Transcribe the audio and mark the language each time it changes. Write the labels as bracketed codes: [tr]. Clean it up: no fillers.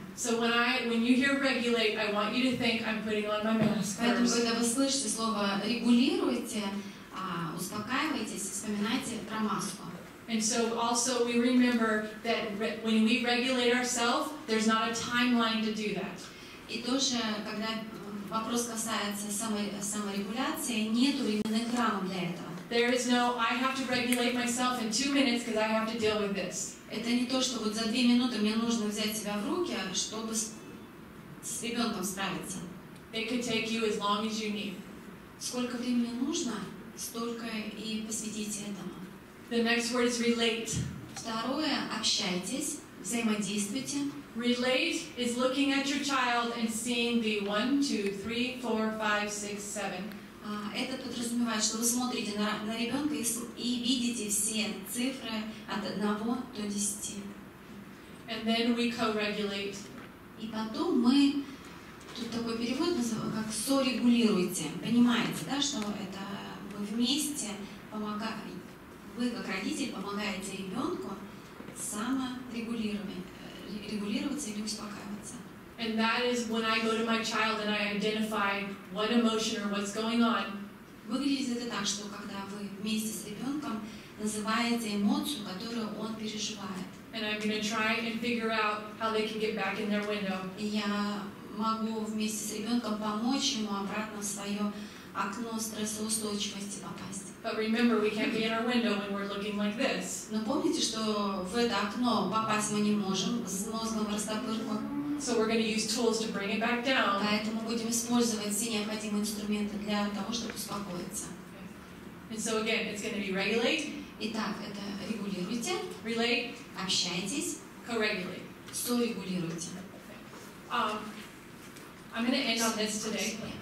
[en] So when you hear regulate, I want you to think I'm putting on my mask [ru] Поэтому, [en] first. [ru] когда вы слышите слово регулируйте, успокаивайтесь, вспоминайте про маску. [en] And so also we remember that when we regulate ourselves, there's not a timeline to do that. [ru] И тоже, когда вопрос касается саморегуляции, нет временных рамок для этого. [en] There is no, I have to regulate myself in 2 minutes because I have to deal with this. [ru] Это не то, что вот за 2 минуты мне нужно взять себя в руки, чтобы с ребенком справиться. [en] It could take you as long as you need. [ru] Сколько времени нужно, столько и посвятите этому. [en] The next word is relate. [ru] Второе, общайтесь, взаимодействуйте. [en] Relate is looking at your child and seeing the 1, 2, 3, 4, 5, 6, 7. [ru] Это подразумевает, что вы смотрите на ребенка и видите все цифры от 1 до 10. [en] And then we co-regulate. [ru] И потом мы, тут такой перевод как сорегулируйте. Понимаете, да, что это вы вместе помогаете, вы как родитель помогаете ребенку саморегулироваться или успокаиваться. [en] And that is when I go to my child and I identify what emotion or what's going on. [ru] Выглядит это так, что когда вы вместе с ребенком называете эмоцию, которую он переживает. [en] And I'm going to try and figure out how they can get back in their window. [ru] И я могу вместе с ребенком помочь ему обратно в свое окно стрессоустойчивости попасть. [en] But remember, we can't be in our window when we're looking like this. [ru] Но помните, что в это окно попасть мы не можем с мозгом в растопырку. [en] So we're going to use tools to bring it back down. [ru] Поэтому будем использовать все необходимые инструменты для того, чтобы успокоиться. [en] And so again, it's going to be regulate. [ru] Итак, это регулируйте, [en] relate, [ru] общайтесь, [en] co-regulate, [ru] сорегулируйте. [en] I'm going to end on this today.